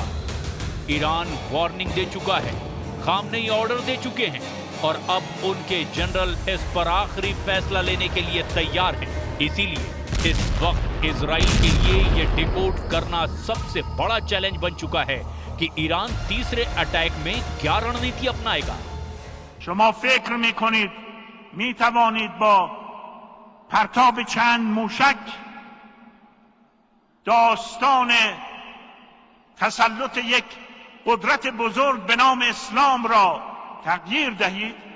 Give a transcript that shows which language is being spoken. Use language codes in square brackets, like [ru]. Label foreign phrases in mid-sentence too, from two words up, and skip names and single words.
[hi] ईरान वार्निंग दे चुका है, खामनेई ऑर्डर दे चुके हैं और अब उनके जनरल इस पर आखिरी फैसला लेने के लिए तैयार हैं। इसीलिए इस वक्त इजराइल के लिए ये डिकोड करना सबसे बड़ा चैलेंज बन चुका है कि ईरान तीसरे अटैक में क्या रणनीति अपनाएगा। [fa] شما فکر میکنید میتوانید با پرتاب چند موشک داستان تسلط یک قدرت بزرگ به نام اسلام را تغییر دهید؟